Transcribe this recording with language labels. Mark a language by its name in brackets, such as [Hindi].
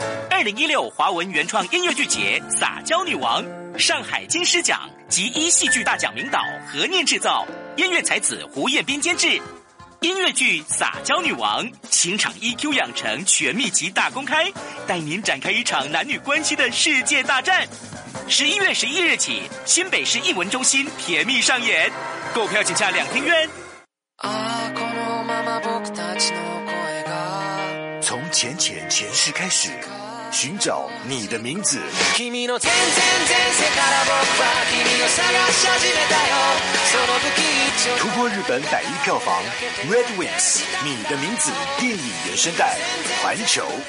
[Chinese] 2016华文原创音乐剧节《撒娇女王》，上海金狮奖及一戏剧大奖名导何念制造，音乐才子胡彦斌监制。音乐剧《撒娇女王》，情场 EQ 养成全秘籍大公开，带您展开一场男女关系的世界大战。 11月11日起，新北市艺文中心甜蜜上演，购票请洽2厅院。 [Japanese] 啊，このまま僕たちの声が。 [Chinese] 从浅浅前世开始，寻找你的名字。 [Japanese] 君の前前前世から僕は君を探し始めたよ。その時一応。 [Chinese] 突破日本百亿票房 ，Red Wings， 你的名字电影原声带，环球。